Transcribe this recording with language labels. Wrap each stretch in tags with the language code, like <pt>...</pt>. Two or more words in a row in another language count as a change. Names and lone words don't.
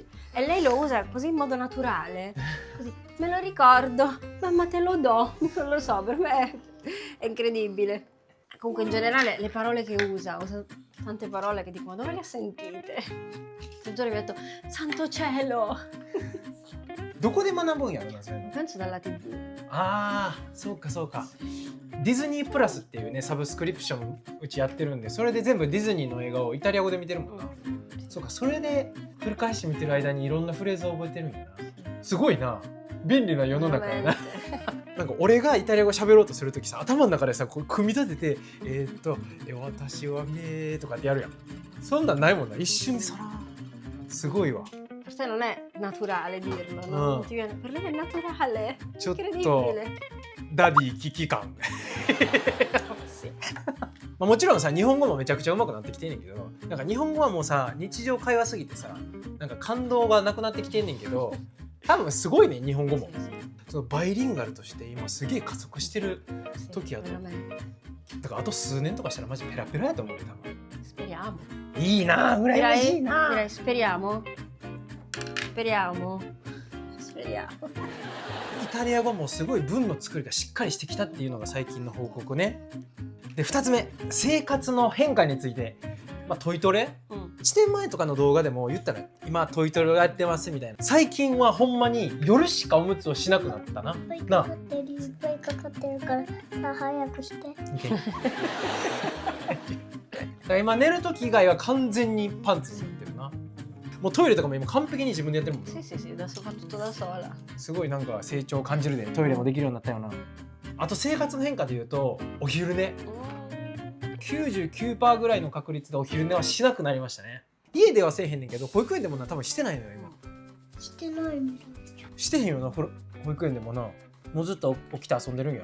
<it>E lei lo usa così in modo naturale, così, me lo ricordo, mamma te lo do, non lo so, per me è incredibile. Comunque in generale le parole che usa tante parole che dico, ma dove le ha sentite? L'altro giorno mi ha detto, santo cielo!</it> <ja>どこで学ぶんやろな、それ。</ja> <it>Penso dalla TV.</it> <ja>ああ、そうかそうか。ディズニープラスっていうね、サブスクリプションうちやってるんで、それで全部ディズニーの映画をイタリア語で見てるもんな。そうか、それで繰り返し見てる間にいろんなフレーズを覚えてるんやな。すごいな。便利な世の中やな。なんか俺がイタリア語喋ろうとするときさ、頭の中でさ、こう組み立てて、私はねとかってやるやん。そんなんないもんな。一瞬でそら。すごいわ。</ja> <it>Per te non è naturale dirlo, no? Non ti viene... Per lei è naturale.</it> <ja>ちょっと</ja> <it>Incredibile.</it> <ja>ダディ危機感。</ja> <it>Sì.</it> <ja>もちろんさ、日本語もめちゃくちゃ上手くなってきてんねんけど、なんか日本語はもうさ、日常会話すぎてさ、なんか感動がなくなってきてんねんけど、多分すごいね、日本語も。そのバイリンガルとして今すげえ加速してる時やと。</ja> <it>Veramente.</it> <ja>だからあと数年とかしたらマジペラペラやと思うよ、多分。</ja> <it>Speriamo.</it> <ja>いいなぁ、羨ましいなぁ。</ja> <it>Direi speriamo. Speriamo. Speriamo.</it> <ja>イタリア語もすごい文の作りがしっかりしてきたっていうのが最近の報告ね。で、2つ目、生活の変化について、トイトレ、1年前とかの動画でも言ったら今トイトレをやってますみたいな。最近はほんまに夜しかおむつをしなくなったな。いっぱいかかってる、いっぱいかかってるからさ早くして。だから今寝る時以外は完全にパンツになってるな。もうトイレとかも今完璧に自分でやってるもん。</ja> <it>Sì, sì, sì, adesso fa tutto da sola.</it> <ja>すごいなんか成長を感じるで、トイレもできるようになったよな。あと生活の変化でいうとお昼寝。99% ぐらいの確率でお昼寝はしなくなりましたね。家ではせえへんねんけど、保育園でもな多分してないのよ今。してないみたしてへんよな、保育園でもな。もうずっと起きて遊んでるんやろ。</ja>